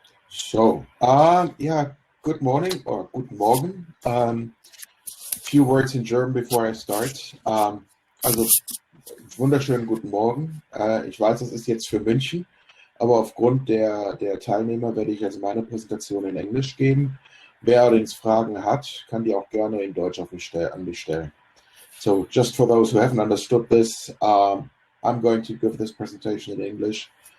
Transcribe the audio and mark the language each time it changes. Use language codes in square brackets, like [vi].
[en] So, yeah, good morning or [de] guten Morgen. [en] Few words in German before I start. [de] Also, wunderschönen guten Morgen. Ich weiß, das ist jetzt für München, aber aufgrund der Teilnehmer werde ich also meine Präsentation in Englisch geben. Wer allerdings Fragen hat, kann die auch gerne in Deutsch an mich stellen. [en] So, just for those who haven't understood this, I'm going to give this presentation in English.